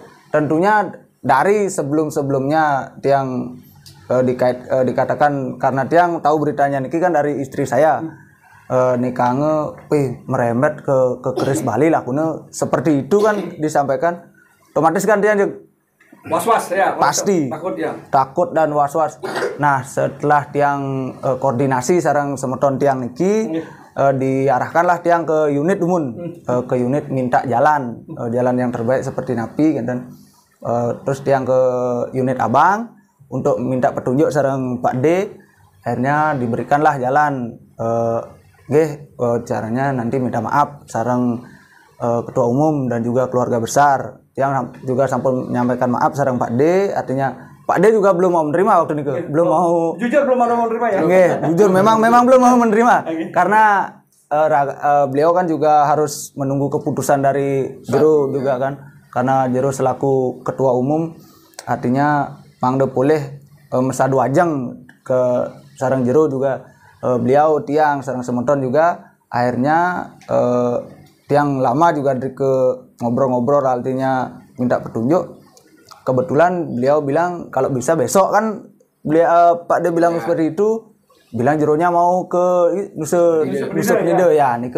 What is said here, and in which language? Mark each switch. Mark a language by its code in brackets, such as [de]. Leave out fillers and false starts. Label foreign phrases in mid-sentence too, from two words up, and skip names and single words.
[id] Tentunya dari sebelumnya Tiang dikatakan, karena Tiang tahu beritanya niki kan dari istri saya. Nikahnya meremet ke Keris Bali lah kuna, seperti itu kan disampaikan, otomatis kan dia was-was ya, pasti takut dan was-was. Nah setelah Tiang koordinasi [ban] sareng semeton Tiang niki, [id] diarahkanlah Tiang ke unit umum, ke unit minta jalan yang terbaik seperti napi dan terus Tiang ke unit abang untuk minta petunjuk sareng Pak D. Akhirnya diberikanlah jalan. Caranya nanti minta maaf sareng ketua umum dan juga keluarga besar. Yang juga sampai menyampaikan maaf sareng Pak D. Artinya Pak D juga belum mau menerima waktu itu. Belum mau. Jujur belum mau menerima ya. Jujur memang belum mau menerima. Karena beliau kan juga harus menunggu keputusan dari Jero juga kan. Karena Jero selaku ketua umum, artinya mangde boleh [ban] mesadu ajeng [id] ke sareng Jero juga. Beliau [ban] Tiang sareng semeton [id] juga akhirnya Tiang lama juga ke ngobrol-ngobrol, artinya minta petunjuk. Kebetulan beliau bilang kalau bisa besok kan, beliau Pak D bilang seperti itu, bilang Jeronya mau ke Nusa Penida ya nih ke.